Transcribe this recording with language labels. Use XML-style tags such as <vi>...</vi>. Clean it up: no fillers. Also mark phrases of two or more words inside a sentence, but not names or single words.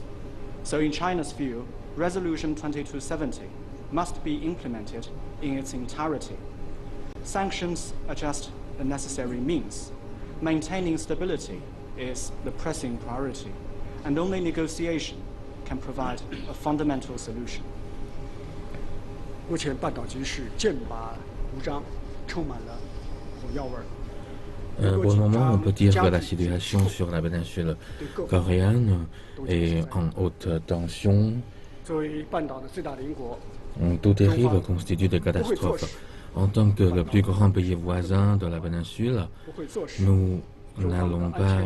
<en>So in China's view, Resolution 2270 must be implemented in its entirety. Sanctions are just the necessary means. Maintaining stability is the pressing priority, and only negotiation can provide a fundamental solution.</en> <zh>目前半岛局势剑拔弩张，充满了火药味儿。</zh> <fr>Pour le moment, on peut dire que la situation sur la péninsule coréenne est en haute tension. Tout dérive constitue des catastrophes. En tant que le plus grand pays voisin de la péninsule, nous n'allons pas</fr>